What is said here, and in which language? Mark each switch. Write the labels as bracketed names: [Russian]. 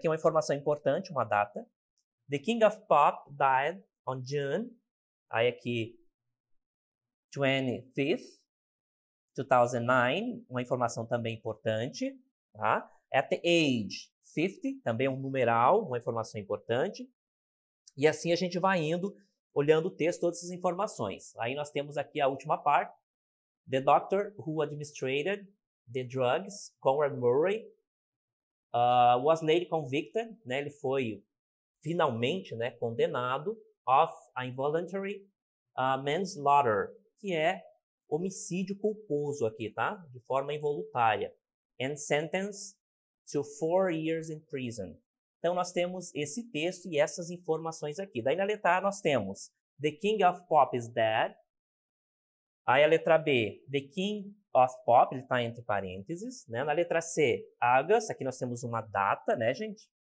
[Portuguese] Aqui é uma informação importante, uma data. The King of Pop died on June, aí aqui 25th, 2009, uma informação também importante. Tá? At the age 50, também um numeral, uma informação importante. E assim a gente vai indo, olhando o texto, todas essas informações. Aí nós temos aqui a última parte. [English] The doctor who administered the drugs, Conrad Murray, was later convicted, né? [Portuguese] Ele foi finalmente, né, condenado of involuntary manslaughter, que é homicídio culposo aqui, tá? De forma involuntária. [English] And sentenced to 4 years in prison. [Portuguese] Então nós temos esse texto e essas informações aqui. Daí na letra A nós temos The King of Pop is dead. Aí a letra B, The King of Pop, ele está entre parênteses, né? Na letra C, August, aqui nós temos uma data, né, gente?